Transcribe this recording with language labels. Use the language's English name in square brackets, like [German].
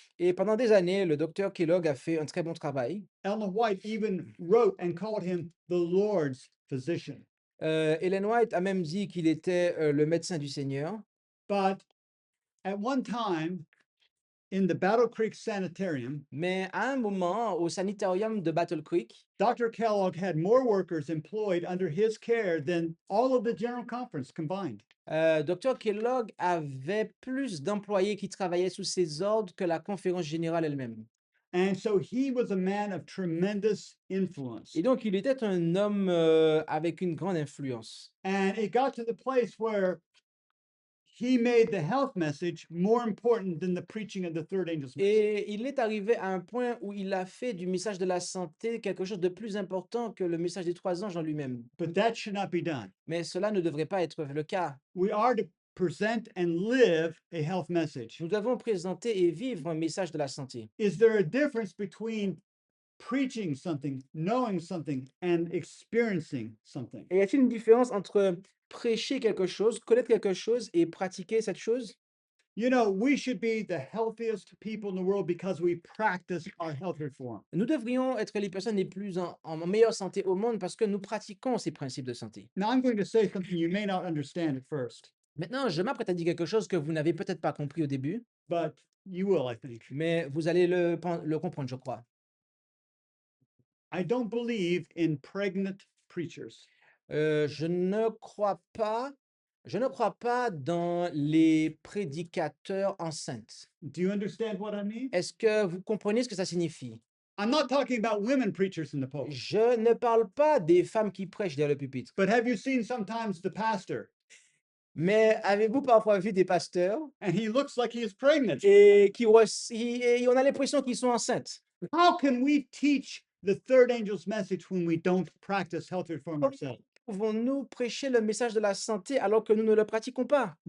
[French] Et pendant des années, le docteur Kellogg a fait un très bon travail. [English] Ellen White even wrote and called him the Lord's physician. [French] Ellen White a même dit qu'il était le médecin du Seigneur. [English] But at one time, in the Battle Creek Sanitarium, [French] Mais à un moment, au sanitarium de Battle Creek, [English] Dr. Kellogg had more workers employed under his care than all of the General Conference combined. Dr. [French] Kellogg avait plus d'employés qui travaillaient sous ses ordres que la conférence générale elle-même. [English] And so he was a man of tremendous influence. [French] Et donc, il était un homme avec une grande influence. [English] And it got to the place where he made the health message more important than the preaching of the third angel's message. [French] Et il est arrivé à un point où il a fait du message de la santé quelque chose de plus important que le message des 3 anges en lui-même. [English] But that should not be done. [French] Mais cela ne devrait pas être le cas. [English] We are to present and live a health message. [French] Nous devons présenter et vivre un message de la santé. [English] Is there a difference between preaching something, knowing something, and experiencing something? [French] Et y a-t-il une différence entre prêcher quelque chose, connaître quelque chose et pratiquer cette chose? [English] You know, we should be the healthiest people in the world because we practice our health reform. [French] Nous devrions être les personnes les plus en meilleure santé au monde parce que nous pratiquons ces principes de santé. [English] Now, I'm going to say something you may not understand at first, [French] Maintenant, je m'apprête à dire quelque chose que vous n'avez peut-être pas compris au début, [English] but you will, I think. [French] mais vous allez le comprendre, je crois. [English] I don't believe in pregnant preachers. [French] Je ne crois pas dans les prédicateurs enceintes. [English] Do you understand what I mean? [French] Est-ce que vous comprenez ce que ça signifie? [English] I'm not talking about women preachers in the pulpit, [French] Je ne parle pas des femmes qui prêchent derrière le pupitre. [English] but have you seen sometimes the pastor [French] Mais avez-vous parfois vu des pasteurs [English] and he looks like he is pregnant? [French] et et on a l'impression qu'ils sont enceintes? [English] How can we teach the third angel's message when we don't practice health reform ourselves? [French] Pouvons-nous prêcher le message de la santé alors que nous ne le pratiquons pas?